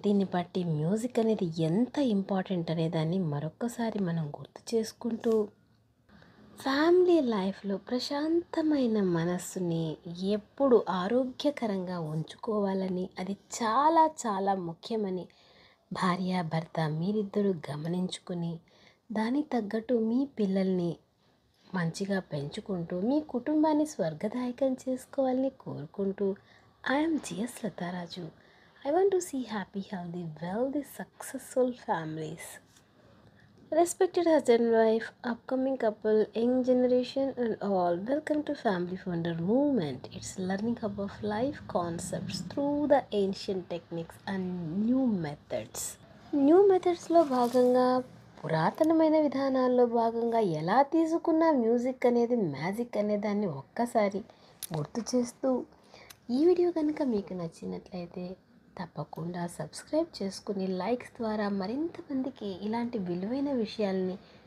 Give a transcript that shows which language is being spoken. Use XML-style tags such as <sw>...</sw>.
<te>దీన్ని బట్టి మ్యూజిక్ అనేది ఎంత ఇంపార్టెంట్ అనే దాన్ని మరొకసారి మనం గుర్తు చేసుకుంటూ, ఫ్యామిలీ లైఫ్లో ప్రశాంతమైన మనస్సుని ఎప్పుడు ఆరోగ్యకరంగా ఉంచుకోవాలని, అది చాలా చాలా ముఖ్యమని భార్యాభర్త మీరిద్దరూ గమనించుకుని, దానికి తగ్గట్టు మీ పిల్లల్ని మంచిగా పెంచుకుంటూ మీ కుటుంబాన్ని స్వర్గదాయకం చేసుకోవాలని కోరుకుంటూ, I'm GS Latharaju.</te> <en>I want to see happy, healthy, wealthy, successful families. Respected husband and wife, upcoming couple, young generation and all, welcome to Family Founder Movement. It's learning hub of life concepts through the ancient techniques and new methods.</en> <te>New మెథడ్స్లో భాగంగా, పురాతనమైన విధానాల్లో భాగంగా ఎలా తీసుకున్న music అనేది, magic అనే దాన్ని ఒక్కసారి గుర్తు చేస్తూ, ఈ వీడియో కనుక మీకు నచ్చినట్లయితే తప్పకుండా సబ్స్క్రైబ్ చేసుకుని, లైక్స్ ద్వారా మరింత మందికి ఇలాంటి విలువైన విషయాల్ని</te>